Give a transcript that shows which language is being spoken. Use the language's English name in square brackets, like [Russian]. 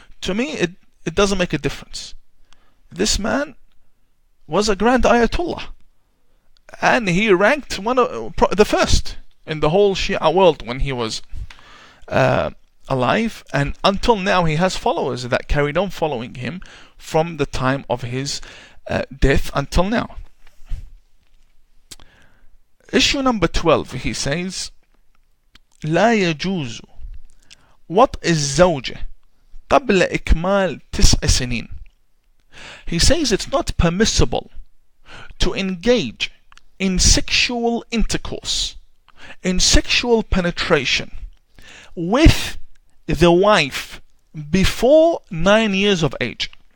[English] To me, it doesn't make a difference. This man was a grand Ayatollah, and he ranked the first in the whole Shia world when he was alive, and until now he has followers that carried on following him from the time of his death until now. Issue number 12, he says, [Arabic] لا يجوز وطء الزوجة قبل إكمال 9 سنين. [English] He says it's not permissible to engage in sexual intercourse, in sexual penetration with the wife before 9 years of age.